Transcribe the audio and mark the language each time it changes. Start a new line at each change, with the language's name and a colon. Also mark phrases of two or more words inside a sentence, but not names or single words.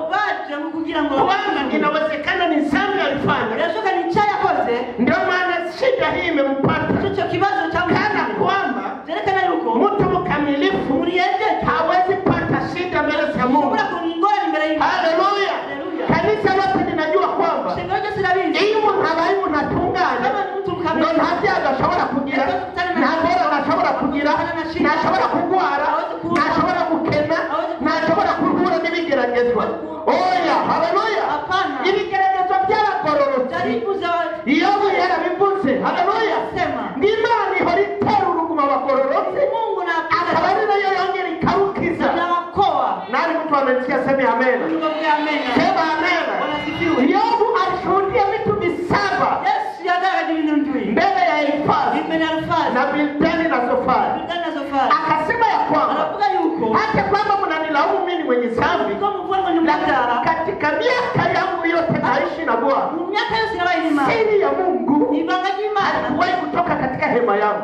Swahili: Inawezekana ni dhambi alifanya, ndio maana shida hii imempata. Kana kwamba mtu mkamilifu hawezi pata shida mbele za Mungu. Haleluya. Kanisa lote linajua kwamba
Rundi: iyo habaye unatungana ndio hati agashobora kugira nashobora kugira nashobora kugwara nashobora gukena nashobora kuhura n'ibigeragezwa. Oya, haleluya. Ibigeragezwa by'abagororotsi Yobu yarabivuze. Haleluya. Imana ihora itera uruguma abagororotsi, akaba ari nayo yongera ikarukiza.
Swahili: Nani mtu amesikia? Sema amen. Sema amen. Yobu alishuhudia vitu visaba mbele ya Elifazi na Bildadi na Zofari. Akasema ya kwamba hata kwamba mnanilaumu mimi mwenye dhambi, katika miaka yangu yote naishi na Bwana, siri ya Mungu haikuwahi kutoka katika hema yangu.